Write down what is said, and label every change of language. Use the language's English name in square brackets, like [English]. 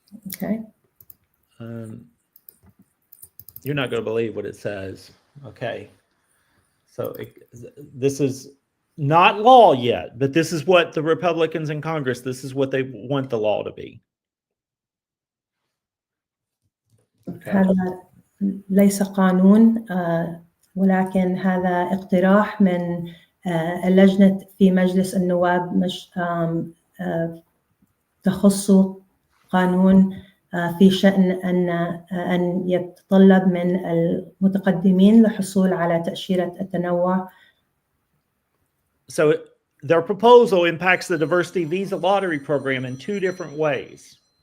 [English] Okay. You're not going to believe what it says. Okay. So this is not law yet, but this is what the Republicans in Congress, this is what they want the law to be. Okay. [Arabic] هذا ليس قانون ولكن هذا اقتراح من اللجنة في مجلس النواب تخص قانون في شأن أن يتطلب من المتقدمين للحصول على تأشيرة التنوع. [English] So their proposal impacts the diversity visa lottery program in two different ways.